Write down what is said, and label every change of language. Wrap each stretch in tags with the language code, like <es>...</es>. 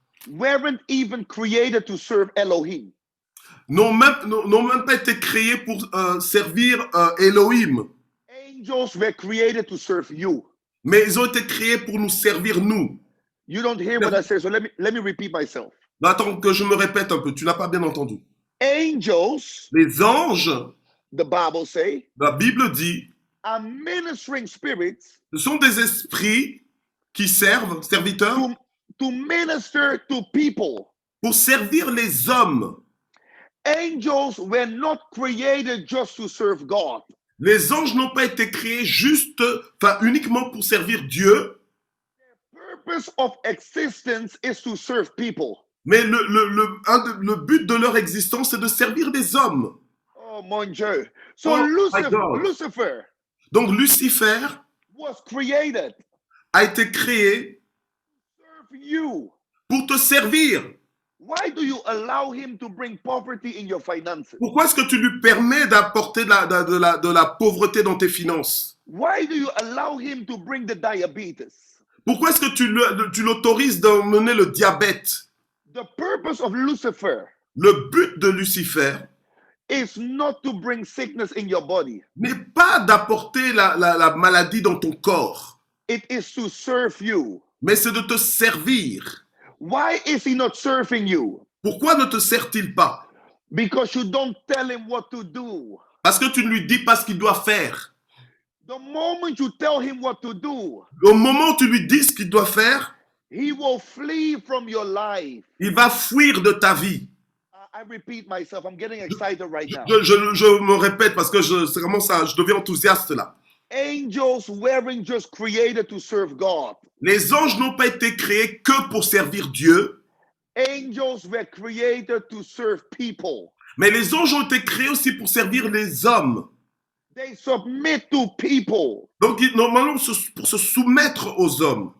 <en>weren't even created to serve Elohim.</en> <fr>n'ont même pas été créés pour servir Elohim,</fr> <en>Angels were created to serve you.</en> <fr>mais ils ont été créés pour nous servir nous.</fr> <en>You don't hear what I say, so let me repeat myself.</en> <fr>Attends que je me répète un peu, tu n'as pas bien entendu.</fr> <en>Angels,</en> <fr>Les anges,</fr> <en>the Bible say,</en> <fr>la Bible dit,</fr> <en>are ministering spirits</en> <fr>ce sont des esprits qui servent, serviteurs,</fr> <en>to minister to people.</en> <fr>pour servir les hommes.</fr> <en>Angels were not created just to serve God.</en> <fr>Les anges n'ont pas été créés uniquement pour servir Dieu,</fr> <en>Purpose of existence is to serve people.</en> <fr>mais le but de leur existence, c'est de servir des hommes. Oh mon Dieu. So</fr> <en>Oh, my God. Lucifer</en> <fr>Donc Lucifer</fr> <en>was created</en> <fr>a été créé</fr> <en>to serve you.</en> <fr>pour te servir.</fr> <en>Why do you allow him to bring poverty in your finances?</en> <fr>Pourquoi est-ce que tu lui permets d'apporter de la pauvreté dans tes finances?</fr> <en>Why do you allow him to bring the diabetes?</en> <fr>Pourquoi est-ce que tu l'autorises d'emmener le diabète?</fr> <en>The purpose of Lucifer</en> <fr>Le but de Lucifer</fr> <en>is not to bring sickness in your body.</en> <fr>n'est pas d'apporter la maladie dans ton corps,</fr> <en>It is to serve you.</en> <fr>mais c'est de te servir.</fr> <en>Why is he not serving you?</en> <fr>Pourquoi ne te sert-il pas?</fr> <en>Because you don't tell him what to do.</en> <fr>Parce que tu ne lui dis pas ce qu'il doit faire.</fr> <en>The moment you tell him what to do,</en> <fr>Au moment où tu lui dis ce qu'il doit faire,</fr> <en>he will flee from your life.</en> <fr>il va fuir de ta vie.</fr> <en>I repeat myself. I'm getting excited right now.</en> <fr>Je me répète parce que c'est vraiment ça, je deviens enthousiaste là.</fr> <en>Angels weren't just created to serve God.</en> <fr>Les anges n'ont pas été créés que pour servir Dieu,</fr> <en>Angels were created to serve people.</en> <fr>mais les anges ont été créés aussi pour servir les hommes.</fr> <en>They submit to people.</en> <fr>Donc, normalement, pour se soumettre aux hommes.</fr>